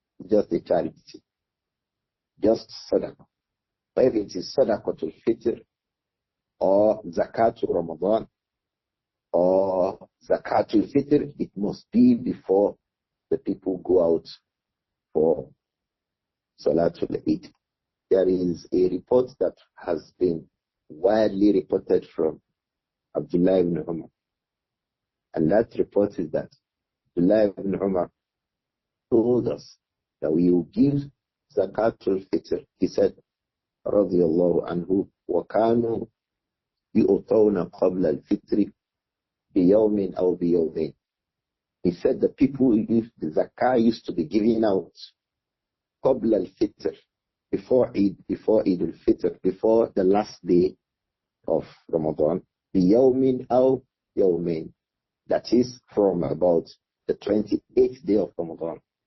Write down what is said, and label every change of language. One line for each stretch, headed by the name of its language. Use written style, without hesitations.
English: Just a charity. Just sadaqah. But if it is sadaqatul fitr, or zakatul Ramadan, or zakatul fitr, it must be before the people go out for Salatul Eid. There is a report that has been widely reported from Abdullah ibn Umar. And that report is that Abdullah ibn Umar told us that we will give Zakatul Fitr. He said,
Arabic: radiyallahu anhu, وَكَانُوا يُؤْتَوْنَ قَبْلَ الْفِطْرِ بِيَوْمٍ أَوْ بِيَوْمٍ.
English: He said the people, the zakah used to be given out
Arabic: قَبْلَ الْفِطْر,
English: before Eid al-Fitr, before the last day of Ramadan,
Arabic: بِيَوْمٍ أَوْ يَوْمٍ.
English: That is from about the 28th day of Ramadan.